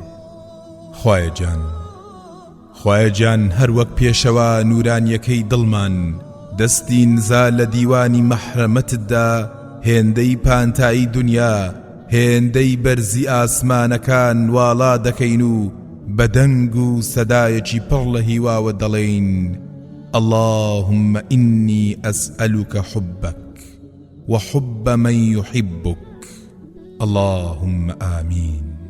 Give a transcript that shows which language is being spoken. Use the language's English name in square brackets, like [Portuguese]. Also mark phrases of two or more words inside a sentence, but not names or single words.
[Central Kurdish] خوایە گیان هەر وەک پێشەوە نورانیەکەی دڵمان دەستی نزا لە دیوانی مەحرەمەتتدا هێندەی پانتایی دنیا، هێندەی بەرزی ئاسمانەکان واڵا دەکەین و بەدەنگ و سەدایەکی پڕ لە هیواوە دەڵێین: [Arabic] اللهم إني أسألك حبك وحب من يحبك. اللهم آمين.